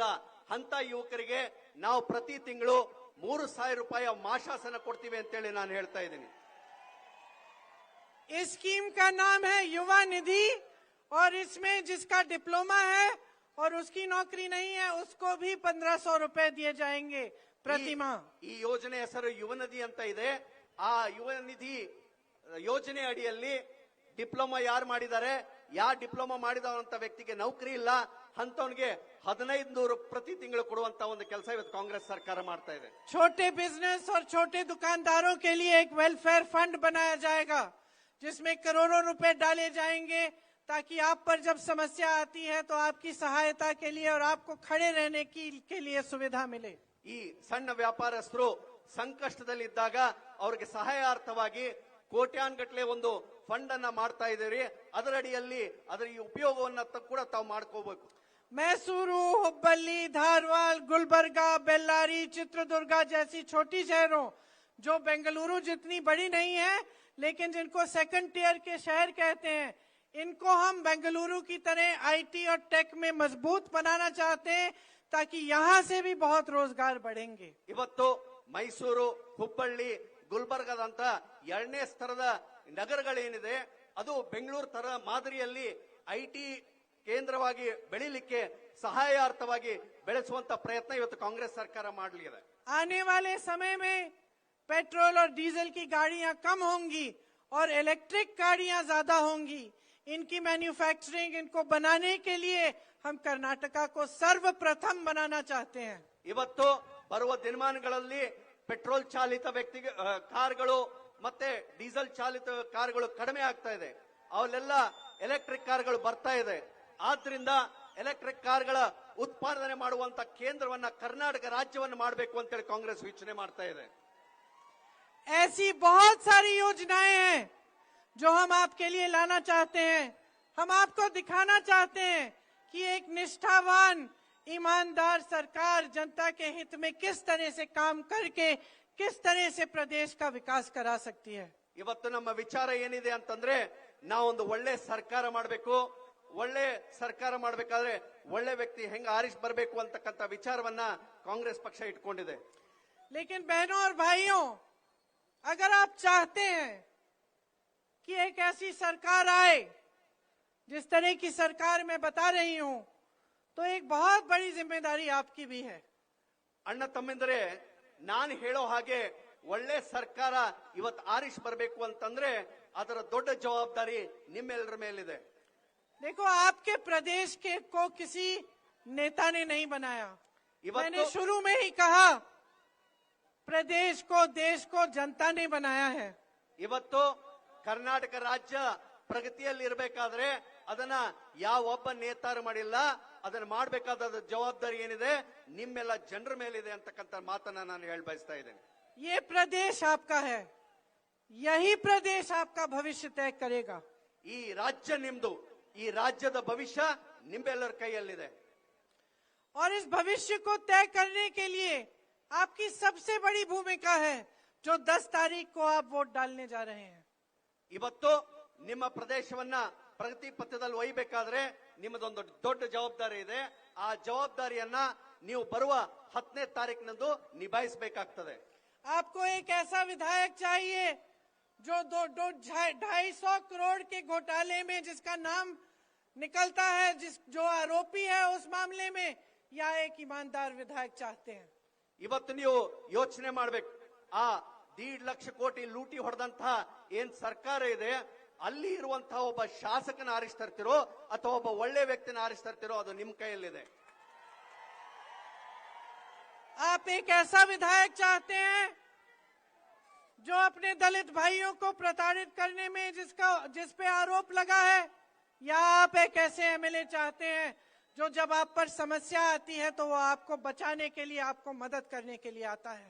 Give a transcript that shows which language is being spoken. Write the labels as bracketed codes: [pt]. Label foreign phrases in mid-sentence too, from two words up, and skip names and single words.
[kn] ಅಂತ ಯುವಕರಿಗೆ ನಾವು ಪ್ರತಿ ತಿಂಗಳು 3,000 ರೂಪಾಯಿ ಮಾಶಾಸನ ಕೊಡ್ತೀವಿ ಅಂತೇಳಿ ನಾನು ಹೇಳ್ತಾ ಇದ್ದೀನಿ. [hi] इस स्कीम का नाम है युवा निधि और इसमें जिसका डिप्लोमा है और उसकी नौकरी नहीं है उसको भी 1,500 रुपए दिए जाएंगे प्रति माह. [kn] ಈ ಯೋಜನೆ ಹೆಸರು ಯುವ ನಿಧಿ ಅಂತ ಇದೆ. ಆ ಯುವ ನಿಧಿ ಯೋಜನೆ ಅಡಿಯಲ್ಲಿ ಡಿಪ್ಲೊಮಾ ಯಾರು ಮಾಡಿದ್ದಾರೆ, ಡಿಪ್ಲೊಮಾ ಮಾಡಿದವಂತ ವ್ಯಕ್ತಿಗೆ ನೌಕರಿ ಇಲ್ಲ ಅಂತವನಿಗೆ 1,500 ಪ್ರತಿ ತಿಂಗಳು ಕೊಡುವಂತ ಒಂದು ಕೆಲಸ ಇವತ್ತು ಕಾಂಗ್ರೆಸ್ ಸರ್ಕಾರ ಮಾಡ್ತಾ ಇದೆ. [hi] छोटे बिजनेस और छोटे दुकानदारों के लिए एक [en] welfare fund [hi] बनाया जाएगा जिसमें करोड़ों रुपए डाले जाएंगे ताकि आप पर जब समस्या आती है तो आपकी सहायता के लिए और आपको खड़े रहने के लिए सुविधा मिले. [kn] ಈ ಸಣ್ಣ ವ್ಯಾಪಾರಸ್ಥರು ಸಂಕಷ್ಟದಲ್ಲಿದ್ದಾಗ ಅವರಿಗೆ ಸಹಾಯಾರ್ಥವಾಗಿ ಕೋಟ್ಯಾನ್ಗಟ್ಲೆ ಒಂದು ಫಂಡ್ ಅನ್ನ ಮಾಡ್ತಾ ಇದ್ದೀರಿ. ಅದರ ಅಡಿಯಲ್ಲಿ ಅದರ ಈ ಉಪಯೋಗವನ್ನ ಕೂಡ ತಾವು ಮಾಡ್ಕೋಬೇಕು. [hi] मैसूरू, हुब्बली, धारवाड़, गुलबर्गा, बेल्लारी, चित्रदुर्गा जैसी छोटी शहरों जो बेंगलुरु जितनी बड़ी नहीं है लेकिन जिनको [en] second tier [hi] के शहर कहते हैं, इनको हम बेंगलुरु की तरह आईटी और टेक में मजबूत बनाना चाहते हैं ताकि यहाँ से भी बहुत रोजगार बढ़ेंगे. [kn] ಇವತ್ತು ಮೈಸೂರು, ಹುಬ್ಬಳ್ಳಿ, ಗುಲ್ಬರ್ಗದಂತ 2ನೇ ಸ್ತರದ ನಗರಗಳೇನಿದೆ ಅದು ಬೆಂಗಳೂರು ತರ ಮಾದರಿಯಲ್ಲಿ ಐಟಿ ಕೇಂದ್ರವಾಗಿ ಬೆಳಿಲಿಕ್ಕೆ ಸಹಾಯಾರ್ಥವಾಗಿ ಬೆಳೆಸುವಂತ ಪ್ರಯತ್ನ ಇವತ್ತು ಕಾಂಗ್ರೆಸ್ ಸರ್ಕಾರ ಮಾಡಲಿದೆ. [hi] आने वाले समय में पेट्रोल और डीजल की गाड़ियां कम होंगी और इलेक्ट्रिक गाड़ियां ज्यादा होंगी. इनकी मैन्युफैक्चरिंग, इनको बनाने के लिए हम कर्नाटका को सर्वप्रथम बनाना चाहते हैं. [kn] ಇವತ್ತು ಬರುವ ದಿನಮಾನಗಳಲ್ಲಿ ಪೆಟ್ರೋಲ್ ಚಾಲಿತ ಕಾರ್ಗಳು ಮತ್ತೆ ಡೀಸೆಲ್ ಚಾಲಿತ ಕಾರ್ಗಳು ಕಡಿಮೆ ಆಗ್ತಾ ಇದೆ. ಅವೆಲ್ಲ [en] electric cars [kn] ಬರ್ತಾ ಇದೆ. ಆದ್ರಿಂದ [en] electric cars [kn] ಉತ್ಪಾದನೆ ಮಾಡುವಂತ ಕೇಂದ್ರವನ್ನ ಕರ್ನಾಟಕ ರಾಜ್ಯವನ್ನು ಮಾಡಬೇಕು ಅಂತೇಳಿ ಕಾಂಗ್ರೆಸ್ ಯೋಚನೆ ಮಾಡ್ತಾ ಇದೆ. [hi] ऐसी बहुत सारी योजनाएं हैं जो हम आपके लिए लाना चाहते हैं. हम आपको दिखाना चाहते हैं कि एक निष्ठावान, ईमानदार सरकार जनता के हित में किस तरह से काम करके किस तरह से प्रदेश का विकास करा सकती है. [kn] ಇವತ್ತು ನಮ್ಮ ವಿಚಾರ ಏನಿದೆ ಅಂತಂದ್ರೆ ನಾವೊಂದು ಒಳ್ಳೆ ಸರ್ಕಾರ ಮಾಡಬೇಕು. ಒಳ್ಳೆ ಸರ್ಕಾರ ಮಾಡಬೇಕಾದ್ರೆ ಒಳ್ಳೆ ವ್ಯಕ್ತಿ ಹೆಂಗ ಆರಿಸಿ ಬರಬೇಕು ಅಂತಕ್ಕಂಥ ವಿಚಾರವನ್ನ ಕಾಂಗ್ರೆಸ್ ಪಕ್ಷ ಇಟ್ಕೊಂಡಿದೆ. [hi] लेकिन बहनों और भाइयों, अगर आप चाहते हैं कि एक ऐसी सरकार आए जिस तरह की सरकार मैं बता रही हूं, तो एक बहुत बड़ी जिम्मेदारी आपकी भी है. [kn] ಅಣ್ಣ ತಮ್ಮಿಂದರೆ ನಾನು ಹೇಳೋ ಹಾಗೆ ಒಳ್ಳೆ ಸರ್ಕಾರ ಇವತ್ತು ಆರಿಸಿ ಬರಬೇಕು ಅಂತಂದ್ರೆ ಅದರ ದೊಡ್ಡ ಜವಾಬ್ದಾರಿ ನಿಮ್ಮೆಲ್ಲರ ಮೇಲಿದೆ. [hi] देखो, आपके प्रदेश के को किसी नेता ने नहीं बनाया. मैंने शुरू में ही कहा, प्रदेश को, देश को जनता ने बनाया है. [kn] ಇವತ್ತು ಕರ್ನಾಟಕ ರಾಜ್ಯ ಪ್ರಗತಿಯಲ್ಲಿ ಇರಬೇಕಾದ್ರೆ ಅದನ್ನ ಯಾವ ಒಬ್ಬ ನೇತಾರು ಮಾಡಿಲ್ಲ. ಅದನ್ನ ಮಾಡಬೇಕಾದ ಜವಾಬ್ದಾರಿ ಏನಿದೆ ನಿಮ್ಮೆಲ್ಲ ಜನರ ಮೇಲಿದೆ ಅಂತಕ್ಕಂಥ ಮಾತನ್ನ ನಾನು ಹೇಳಿ ಬಯಸ್ತಾ ಇದ್ದೇನೆ. [hi] ये प्रदेश आपका है, यही प्रदेश आपका भविष्य तय करेगा. [kn] ಈ ರಾಜ್ಯ ನಿಮ್ದು, ಈ ರಾಜ್ಯದ ಭವಿಷ್ಯ ನಿಮ್ಮೆಲ್ಲರ ಕೈಯಲ್ಲಿದೆ. [hi] और इस भविष्य को तय करने के लिए आपकी सबसे बड़ी भूमिका है जो 10 तारीख को आप वोट डालने जा रहे हैं. [kn] ಇವತ್ತು ನಿಮ್ಮ ಪ್ರದೇಶವನ್ನ ಪ್ರಗತಿ ಪಥದಲ್ಲಿ ಒಯ್ಯಬೇಕಾದ್ರೆ ನಿಮ್ಮದೊಂದು ದೊಡ್ಡ ಜವಾಬ್ದಾರಿ ಇದೆ. ಆ ಜವಾಬ್ದಾರಿಯನ್ನ ನೀವು ಬರುವ 10ನೇ ತಾರೀಕಿನಂದು ನಿಭಾಯಿಸಬೇಕಾಗ್ತದೆ. [hi] आपको एक ऐसा विधायक चाहिए जो 250 करोड़ के घोटाले में जिसका नाम निकलता है, जो आरोपी है उस मामले में, या एक ईमानदार विधायक चाहते हैं. [kn] ಇವತ್ತು ನೀವು ಯೋಚನೆ ಮಾಡಬೇಕು. ಆ 1.5 ಲಕ್ಷ ಕೋಟಿ ಲೂಟಿ ಹೊಡೆದಂತಹ ಏನ್ ಸರ್ಕಾರ ಇದೆ ಅಲ್ಲಿ ಇರುವಂತಹ ಒಬ್ಬ ಶಾಸಕನ ಆರಿಸ್ತಿರ್ತಿರೋ ಅಥವಾ ಒಬ್ಬ ಒಳ್ಳೆ ವ್ಯಕ್ತಿನ ಆರಿಸ್ತಿರ್ತಿರೋ ಅದು ನಿಮ್ಮ ಕೈಯಲ್ಲಿದೆ. [hi] आप एक ऐसा विधायक चाहते हैं जो अपने दलित भाइयों को प्रताड़ित करने में जिस पे आरोप लगा है, या आप एक ऐसे एमएलए चाहते हैं जो जब आप पर समस्या आती है तो वो आपको बचाने के लिए, आपको मदद करने के लिए आता है।